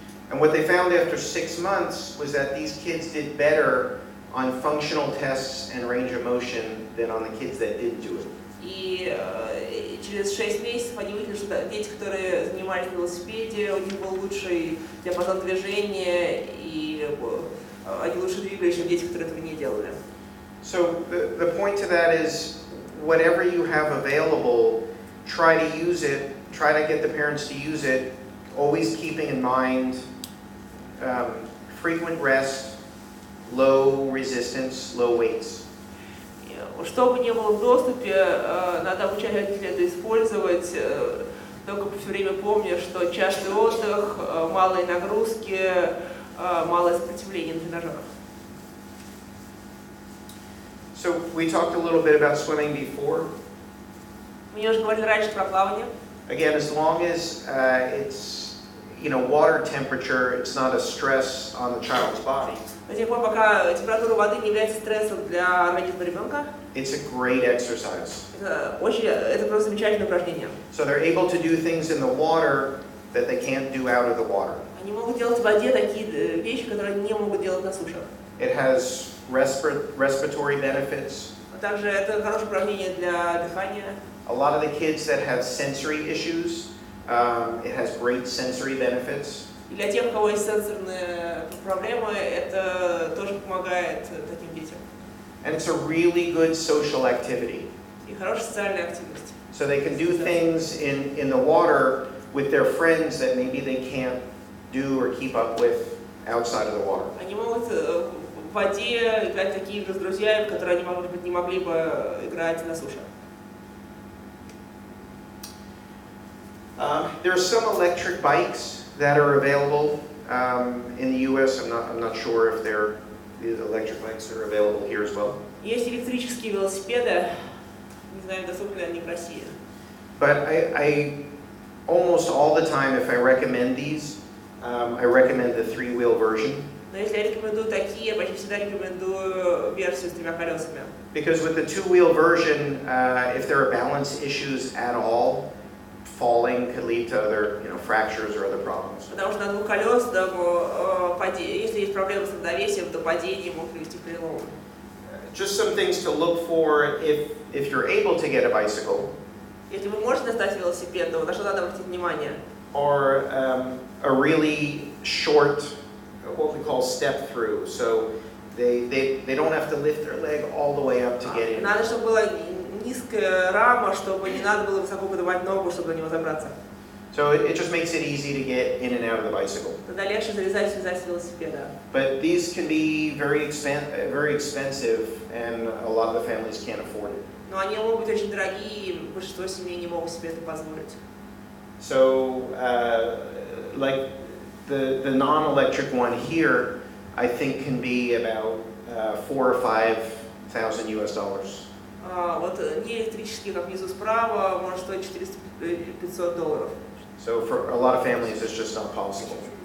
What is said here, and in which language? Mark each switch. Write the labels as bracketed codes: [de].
[en] And what they found after 6 months was that these kids did better on functional tests and range of motion than on the kids that didn't do it. [ru] И через 6 месяцев они увидели, что дети, которые занимались на велосипеде, у них был лучший диапазон движения, и они лучше двигались, чем дети, которые этого не делали. [en] So the point to that is, whatever you have available, try to use it, try to get the parents to use it, always keeping in mind frequent rest, low resistance, low weights. [ru] Что бы ни было в доступе, надо обучать родителей это использовать, только все время помня, что частый отдых, малые нагрузки, малое сопротивление на тренажерах. [en] So we talked a little bit about swimming before. [ru] Мы немножко говорили раньше про плавание. [en] Again, as long as it's water temperature, it's not a stress on the child's body. [ru] До тех пор, пока температура воды не является стрессом для организма ребенка, [en] it's a great exercise. [ru] Это просто замечательное упражнение. [en] So they're able to do things in the water that they can't do out of the water. [ru] Они могут делать в воде такие вещи, которые не могут делать на суше. [en] It has respiratory benefits. [ru] Также это хорошее упражнение для дыхания. [en] A lot of the kids that have sensory issues, it has great sensory benefits. [ru] И для тех, у кого есть сенсорные проблемы, это тоже помогает таким детям. [en] And it's a really good social activity. [ru] И хорошая социальная активность. [en] So they can do things in the water with their friends that maybe they can't do or keep up with outside of the water. [ru] Они могут в воде играть такие игры с друзьями, которые они, может быть, не могли бы играть на суше. [en] There are some electric bikes that are available in the U.S. I'm not sure if the electric bikes are available here as well. [ru] Есть электрические велосипеды, не знаю, доступны ли они в России. [en] But I almost all the time, if I recommend these, I recommend the three-wheel version. [ru] Но если я рекомендую такие, я почти всегда рекомендую версию с 3 колесами. [en] Because with the two-wheel version, if there are balance issues at all, falling could lead to other, fractures or other problems. [ru] Потому что на 2 колесах, если есть проблемы с равновесием, то падение может привести к перелому. [en] Just some things to look for if you're able to get a bicycle. [ru] Если вы можете достать велосипед, то на что надо обратить внимание? [en] Or a really short, what we call step through. So they don't have to lift their leg all the way up to get in. [ru] Надо, чтобы была низкая рама, чтобы не надо было высоко поднимать ногу, чтобы на него забраться. [en] So it just makes it easy to get in and out of the bicycle. [ru] Тогда легче залезать и слезать с велосипеда. [en] But these can be very expensive, and a lot of the families can't afford it. [ru] Но они могут быть очень дорогие, и большинство семей не могут себе это позволить. [en] So, like the non-electric one here, I think can be about $4,000 or $5,000 US. [ru] Вот не электрический, как внизу справа, может стоить $400-500. [en] So for a lot of families, it's just not possible.